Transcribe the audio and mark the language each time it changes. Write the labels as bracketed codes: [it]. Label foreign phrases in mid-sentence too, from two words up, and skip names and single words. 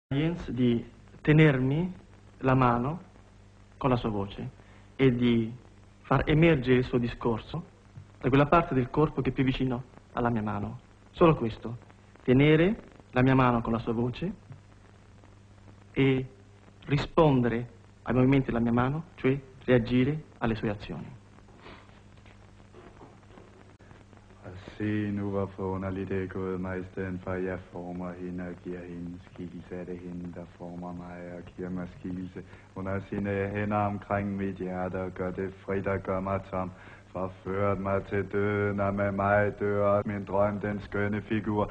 [it] Jens di tenermi la mano con la sua voce e di far emergere il suo discorso da quella parte del corpo che è più vicino alla mia mano. Solo questo, tenere la mia mano con la sua voce e rispondere ai movimenti della mia mano, cioè reagire alle sue azioni. [da] Se nu hvor forunderligt det er gået mig, i stedet for at jeg former hende og giver hende skikkelse, er det hende, der former mig og giver mig skikkelse. Hun har sine hænder omkring mit hjerte og gør det frit og gør mig tom. Forført mig til døden, og med mig dør også min drøm, den skønne figur.